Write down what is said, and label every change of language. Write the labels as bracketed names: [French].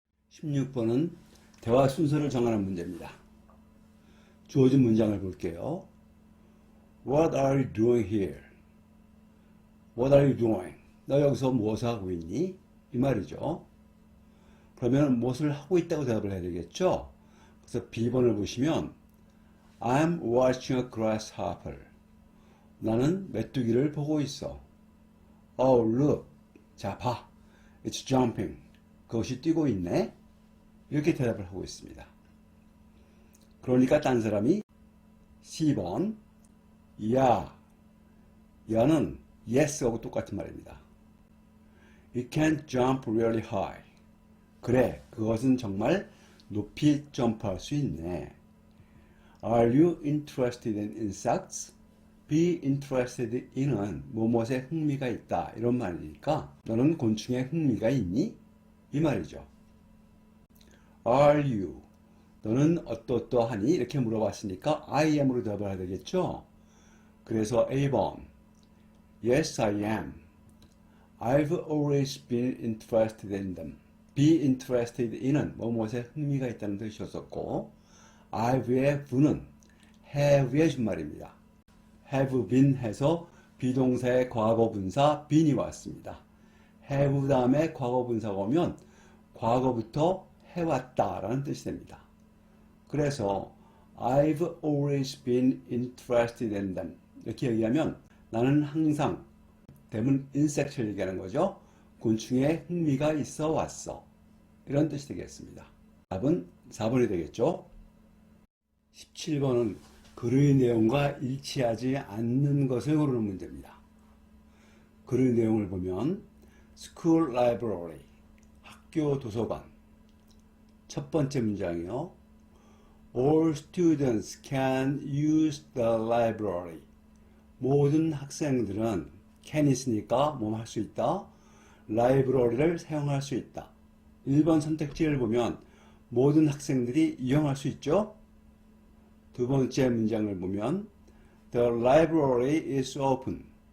[Korean] 16번은 대화 순서를 정하는 문제입니다. [English] 주어진 문장을 볼게요. What are you doing here? What are you doing? [Korean] 너 여기서 무엇을 하고 있니? 이 말이죠. 그러면 무엇을 하고 있다고 대답을 해야 되겠죠? 그래서 B번을 보시면 [English] I'm watching a grasshopper. [Korean] 나는 메뚜기를 보고 있어. [English] Oh, look. [Korean] 자, 봐. [English] It's jumping. [Korean] 그것이 뛰고 있네. 이렇게 대답을 하고 있습니다. 그러니까 딴 사람이 C번 야, 야는 yes하고 똑같은 말입니다. [English] It can't jump really high. [Korean] 그래, 그것은 정말 높이 점프할 수 있네. [English] Are you interested in insects? Be interested in [Korean] 은 뭐뭇에 흥미가 있다 이런 말이니까 너는 곤충에 흥미가 있니? 이 말이죠. [English] Are you? [Korean] 너는 어떠하니? 이렇게 물어봤으니까 I am으로 대답을 해야 되겠죠? 그래서 A번 [English] Yes, I am. I've always been interested in them. Be interested in [Korean] 은 뭐뭇에 흥미가 있다는 뜻이었었고 I've의 부는 have의 준말입니다. have been 해서 비동사의 과거분사 been이 왔습니다. have 다음에 과거분사가 오면 과거부터 해왔다 라는 뜻이 됩니다. 그래서 [English] I've always been interested in them [Korean] 이렇게 얘기하면 나는 항상 대문 인섹트를 얘기하는 거죠. 곤충에 흥미가 있어 왔어. 이런 뜻이 되겠습니다. 답은 4번이 되겠죠. 17번은 글의 내용과 일치하지 않는 것을 고르는 문제입니다. 글의 내용을 보면 School Library, 학교 도서관. 첫 번째 문장이요. [English] All students can use the library. [Korean] 모든 학생들은 can 있으니까 뭐 할 수 있다? 라이브러리를 사용할 수 있다. 1번 선택지를 보면 모든 학생들이 이용할 수 있죠? 두 번째 문장을 보면 [English] The library is open.